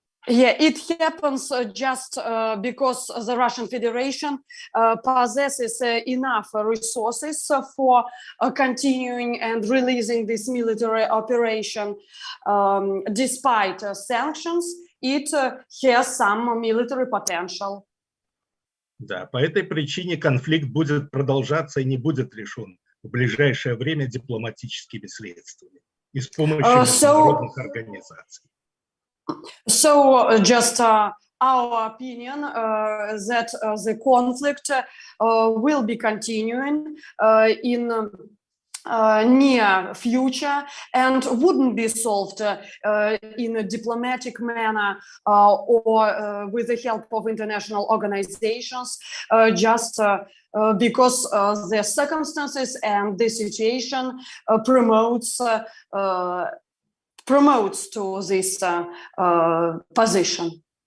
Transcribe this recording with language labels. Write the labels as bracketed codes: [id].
[en] It happens just because the Russian Federation possesses enough resources for continuing and releasing this military operation. Despite sanctions, it has some military potential. [ru] Да, по этой причине конфликт будет продолжаться и не будет решен в ближайшее время дипломатическими средствами и с помощью международных организаций. [en] So, just our opinion that the conflict will be continuing in near future and wouldn't be solved in a diplomatic manner or with the help of international organizations, just because the circumstances and the situation promotes to this position.